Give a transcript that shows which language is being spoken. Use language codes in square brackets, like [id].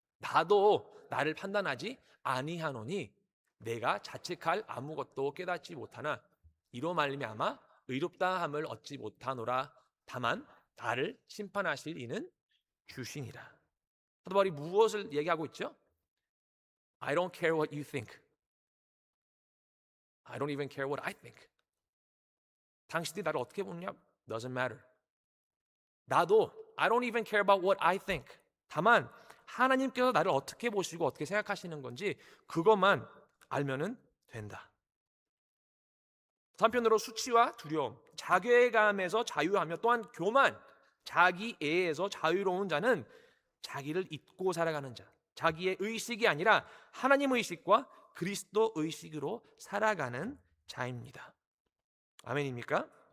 [ko] 나도 나를 판단하지 아니하노니 내가 자책할 아무것도 깨닫지 못하나 이로 말미암아 의롭다함을 얻지 못하노라. 다만 나를 심판하실 이는 주시니라. 사도 바울이 무엇을 얘기하고 있죠? [en] I don't care what you think. I don't even care what I think. [ko] 당신들이 나를 어떻게 보느냐? [en] Doesn't matter. [ko] 나도 [en] I don't even care about what I think. [ko] 다만 하나님께서 나를 어떻게 보시고 어떻게 생각하시는 건지 그것만 알면은 된다. 한편으로 수치와 두려움, 자괴감에서 자유하며 또한 교만, 자기애에서 자유로운 자는 자기를 잊고 살아가는 자, 자기의 의식이 아니라 하나님 의식과 그리스도 의식으로 살아가는 자입니다. 아멘입니까?